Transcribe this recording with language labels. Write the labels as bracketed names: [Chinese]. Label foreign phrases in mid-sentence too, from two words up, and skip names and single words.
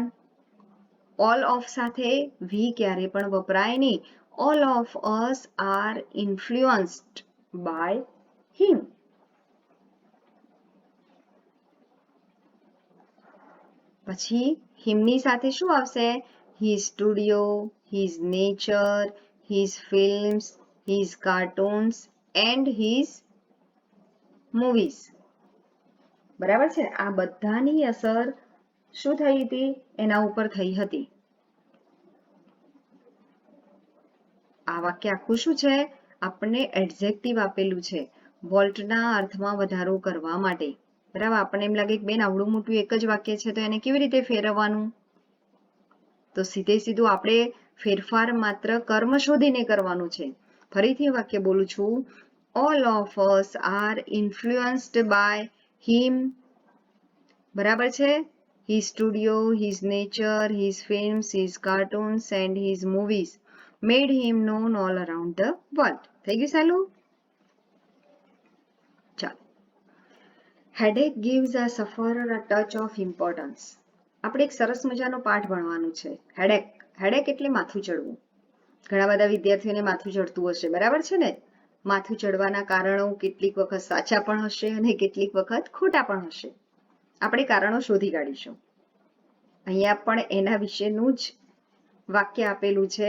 [English] all of [Gujarati] સાથે વી ક્યારે પણ વપરાય નહીં. [English] All of us are influenced by him. [Gujarati] પછી હિમની સાથે શું આવશે? [English] his studio, his nature, his films, his cartoons and his movies. [Gujarati] બરાબર છે? આ બધાની અસર શું થઈ હતી? એના ઉપર થઈ હતી. આ વાક્ય આખું શું છે? આપણને એડજેક્ટિવ આપેલું છે વોલ્ટના અર્થમાં વધારો કરવા માટે. બરાબર? આપણને એમ લાગે કે બેન આવડું મોટું એક જ વાક્ય છે તો એને કેવી રીતે ફેરવવાનું? તો સીધે સીધું આપણે ફેરફાર માત્ર કર્મ શોધીને કરવાનું છે. ફરીથી વાક્ય બોલું છું. [English] All of us are influenced by him. [Gujarati] બરાબર છે? [English] his studio, his nature, his films, his cartoons and his movies made him known all around the world. [Gujarati] થઈ ગયું સાલું? ચાલો. [English] headache gives a sufferer a touch of importance. [Gujarati] આપણે એક સરસ મજાનો પાઠ ભણવાનું છે. હેડેક એટલે માથું ચડવું. ઘણા બધા વિદ્યાર્થીઓને માથું ચડતું હશે. બરાબર છે ને? માથું ચડવાના કારણો કેટલીક વખત સાચા પણ હશે અને કેટલીક વખત ખોટા પણ હશે. આપણે કારણો શોધી કાઢીશું. અહીંયા પણ એના વિશેનું જ વાક્ય આપેલું છે.